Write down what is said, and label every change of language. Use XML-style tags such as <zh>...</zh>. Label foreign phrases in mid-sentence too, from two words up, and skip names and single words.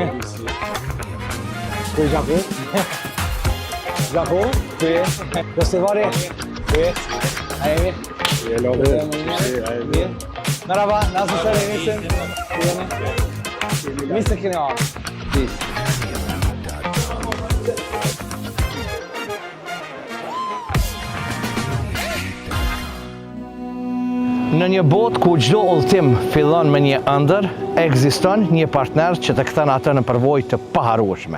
<fr>Tu Japon? Japon? Tu es? Festivari? Tu es?</fr> <tr>Hayır.</tr> <en>Hello.</en> <tr>Merhaba, nasılsın? İyi misin? İyi mi? Mr. Kineon.</tr> <en>Please.</en> <sq>Në një botë ku çdo udhëtim fillon me një ëndër, ekziston një partner që të kthen atë në përvojë të paharrueshme.</sq>